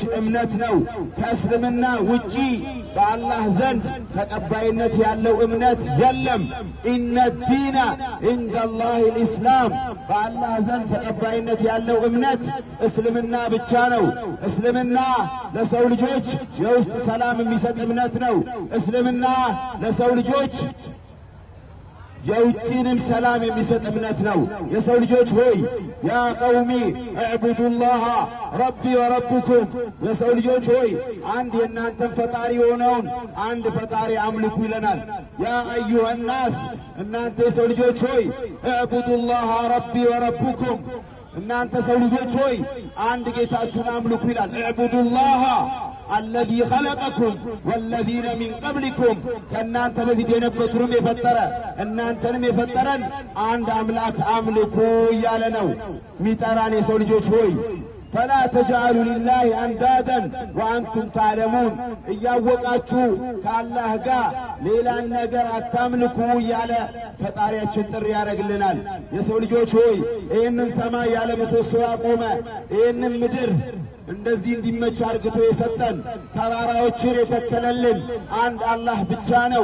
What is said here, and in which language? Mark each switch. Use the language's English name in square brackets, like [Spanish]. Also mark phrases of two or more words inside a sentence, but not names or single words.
[Amharic] እምነት ነው ከእስልምና ውጪ በአላህ ዘንድ ተቀባይነት ያለው እምነት የለም [Arabic] إن الدين عند الله [Amharic] الاسلام በአላህ ዘንድ ተቀባይነት ያለው እምነት እስልምና ብቻ ነው እስልምና ለሰው ልጆች የውስጥ ሰላም የሚሰጥ እምነት ነው እስልምና ለሰው ልጆች የውጭንም ሰላም የሚሰጥ እምነት ነው የሰው ልጆች ሆይ [Arabic] يا قومي اعبدوا الله ربي وربكم [Amharic] የሰው ልጆች ሆይ አንድ የናንተን ፈጣሪ ሆነውን አንድ ፈጣሪ አምልኩ ይለናል ያ [Arabic] ايها الناس [Amharic] እናንተ የሰው ልጆች ሆይ [Arabic] اعبدوا الله ربي وربكم [Amharic] እናንተ ሰው ልጆች ሆይ አንድ ጌታችሁን አምልኩ ይላል [Arabic] اعبدوا الله الذي خلقكم والذين من قبلكم [Amharic] ከእናንተ በፊት የነበሩትንም የፈጠረ እናንተንም የፈጠረን አንድ አምላክ አምልኩ እያለ ነው ሚጠራን የሰው ልጆች ሆይ [Arabic] فلا تجعلوا لله اندادا وانتم تعلمون [Amharic] እያወቃችሁ ከአላህ ጋር ሌላን ነገር አታምልኩ እያለ ፈጣሪያችን ጥሪ ያደርግልናል የሰው ልጆች ሆይ ይህንን ሰማይ ያለ ምሰሶ ያቆመ ይህንን ምድር እንደዚህ እንዲመች አርግቶ የሰጠን ተራራዎችን የተከለልን አንድ አላህ ብቻ ነው